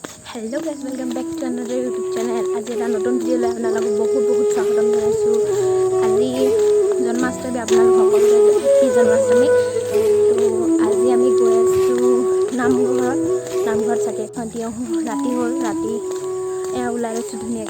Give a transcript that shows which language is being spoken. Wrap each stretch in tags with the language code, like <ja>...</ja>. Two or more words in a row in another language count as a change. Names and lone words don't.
<en>hello guys welcome back to another YouTube channel.</en> <as>आज এটা নতুন ভিডিও লৈ আপোনালোকক বহুত স্বাগতম জনাইছোঁ। আজি জন্মাষ্টমী আপোনালোক সকলোকে কি জন্মাষ্টমী। তো আজি আমি গৈ আছোঁ নামঘৰত চাকি এখন দিওঁ। ৰাতি হ'ল, ৰাতি এয়া ওলাই লৈছোঁ ধুনীয়াকৈ।</as>